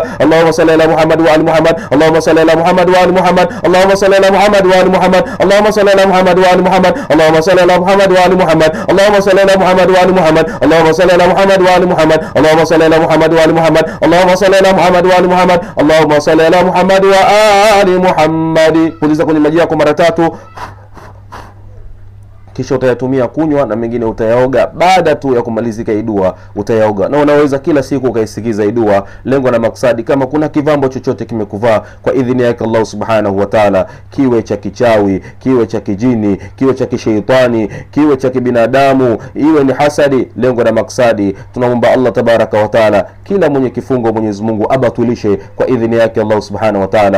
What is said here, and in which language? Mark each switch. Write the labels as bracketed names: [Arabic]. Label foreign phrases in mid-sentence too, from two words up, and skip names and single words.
[Arabic] اللهم صل على محمد وعلى محمد، اللهم صل على محمد وعلى محمد، اللهم صل على محمد وعلى محمد، اللهم صل على محمد وعلى محمد، اللهم صل على محمد وعلى محمد، اللهم صل على محمد وعلى محمد، اللهم صل على محمد وعلى محمد، اللهم صل على محمد وعلى محمد، اللهم صل على محمد وعلى محمد، اللهم صل على محمد وآل محمد. [Swahili] Puliza kwenye maji yako mara 3, kisha utayatumia kunywa na mengine utayaoga baada tu ya kumalizika idua utayaoga. Na unaweza kila siku ukaisikiza idua. Lengo na maksadi, kama kuna kivambo chochote kimekuvaa kwa idhini yake Allah [Arabic] سبحانه وتعالى, [Swahili] kiwe cha kichawi, kiwe cha kijini, kiwe cha kishaitani, kiwe cha kibinadamu, iwe ni hasadi, lengo na maksadi tunaomba Allah [Arabic] تبارك وتعالى [Swahili] kila mwenye kifungo Mwenyezi Mungu abatulishe kwa idhini yake Allah [Arabic] سبحانه وتعالى.